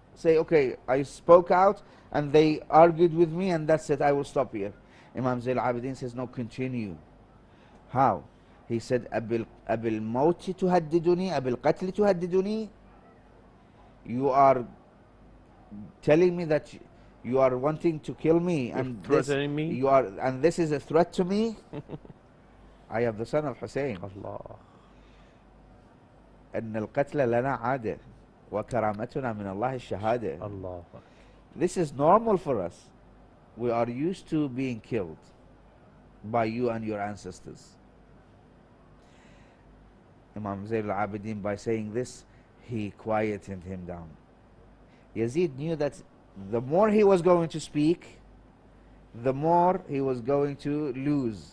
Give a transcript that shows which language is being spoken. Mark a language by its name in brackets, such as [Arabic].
[English] Say, okay, I spoke out and they argued with me and that's it, I will stop here. Imam Zayn al-Abidin says, no, continue. How? He said, [Arabic] أبي الموت تهددني أبي القتل تهددني. [English] You are telling me that you are wanting to kill me. You're and threatening me? And this is a threat to me? I am the son of Hussein. Allah. [Arabic] أن القتل لنا عادة وكرامتنا من الله الشهادة. Allah. [English] This is normal for us. We are used to being killed by you and your ancestors. Imam Zayn al-Abidin, by saying this, he quieted him down. Yazid knew that the more he was going to speak, the more he was going to lose.